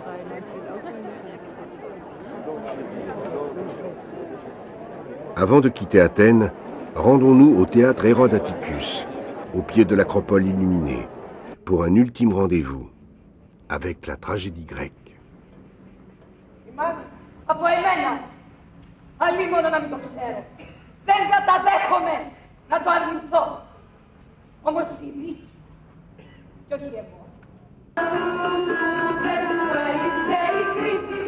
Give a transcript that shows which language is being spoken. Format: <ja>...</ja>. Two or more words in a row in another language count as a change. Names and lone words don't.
<fr>Avant de quitter Athènes, rendons-nous au théâtre Hérode Atticus, au pied de l'acropole illuminée, pour un ultime rendez-vous avec la tragédie grecque.</fr> <el>Από εμένα, αλλήμωνο να μην το ξέρετε. Δεν καταδέχομαι να το αρνηθώ. Όμως η δίκη, κι όχι εγώ. Δεν προέλειψε η κρίση.</el>